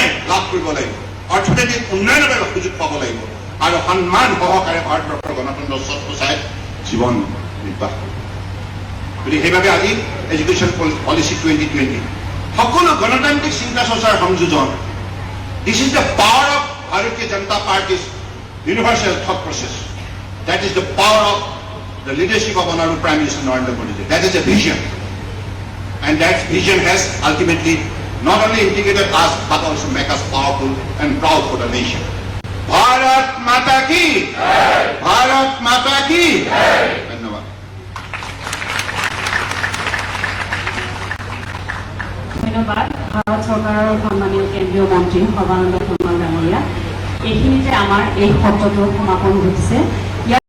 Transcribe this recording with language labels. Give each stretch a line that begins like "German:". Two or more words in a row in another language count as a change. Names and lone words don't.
Assamese: লাভ কৰিব লাগিব অৰ্থনৈতিক উন্নয়নৰ বাবে সুযোগ পাব লাগিব আৰু সন্মান সহকাৰে ভাৰতবৰ্ষৰ গণতন্ত্ৰ সৎ জীৱন নিৰ্বাহ কৰিব গতিকে সেইবাবে আজি
English: education policy
Assamese: 2020 সকলো গণতান্ত্ৰিক চিন্তা চৰ্চাৰ সংযোজন
English: this is the power of
Assamese: ভাৰতীয় জনতা পাৰ্টিজ
English: universal thought process that is the power of the leadership of Honorable Prime Minister Narendra Modi. That is a vision and that vision has ultimately not only integrated us but also make us powerful and proud for the nation.
Hindi: भारत माता की जय! भारत माता की जय! धन्यवाद.
Assamese: ধন্যবাদ ভাৰত চৰকাৰৰ সন্মানীয় কেন্দ্ৰীয় মন্ত্ৰী সৰ্বানন্দ সোণোৱাল ডাঙৰীয়া এইখিনিতে আমাৰ এই সত্ৰটোৰ সমাপন ঘটিছে।